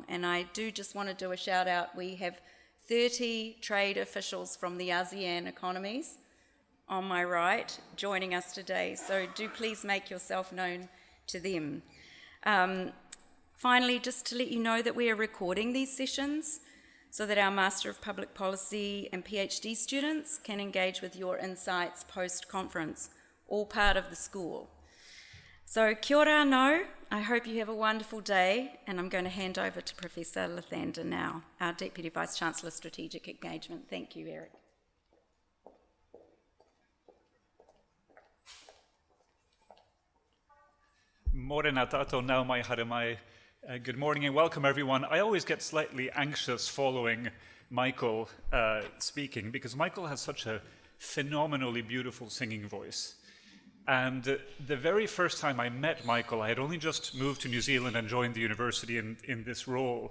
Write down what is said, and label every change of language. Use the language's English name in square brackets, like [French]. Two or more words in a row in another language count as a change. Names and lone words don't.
[English] And I do just want to do a shout out. We have 30 trade officials from the ASEAN economies on my right joining us today, so do please make yourself known to them. Finally, just to let you know that we are recording these sessions, so that our Master of Public Policy and PhD students can engage with your insights post-conference, all part of the school. So [Māori] kia ora anō, [English] I hope you have a wonderful day, and I'm going to hand over to Professor Lithander now, our Deputy Vice-Chancellor Strategic Engagement. Thank you, Erik. [Māori] Morena tato nau mai haere mai. [English] Good morning and welcome everyone. I always get slightly anxious following Michael speaking because Michael has such a phenomenally beautiful singing voice. And the very first time I met Michael, I had only just moved to New Zealand and joined the university in this role.